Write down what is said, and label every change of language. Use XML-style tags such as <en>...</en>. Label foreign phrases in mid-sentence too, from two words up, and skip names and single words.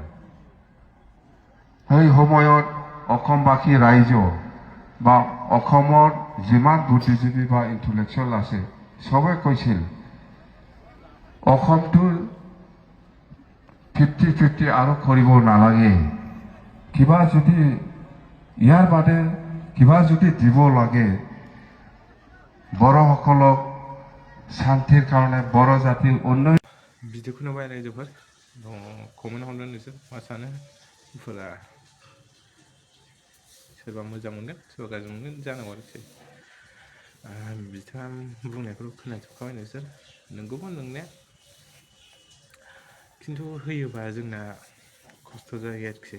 <as>সেই সময়ত অসমবাসী ৰাইজ বা অসমৰ যিমান বুদ্ধিজীৱী বা ইণ্টেলেকচুৱেল আছে চবে কৈছিল অসমটোৰ 50-50 আৰু কৰিব নালাগে। কিবা যদি ইয়াৰ বাদে কিবা যদি দিব লাগে বড়োসকলক শান্তিৰ কাৰণে, বড়ো জাতিৰ উন্নয়ন।</as> <brx>भिडिअखौ नुबाय रायजोफोर, कमेन्ट हरदो नोंसोर मा सानो। सोरबा मोजां मोनगोन, सोरबा गाज्रि मोनगोन जानांगौ आरोखि। बिथाङा बुंनायखौ खोनाजोबखाबाय नोंसोर। नंगौबो नंनाया, खिन्थु होयोबा जोंना खस्थ' जायो आरोखि।</brx>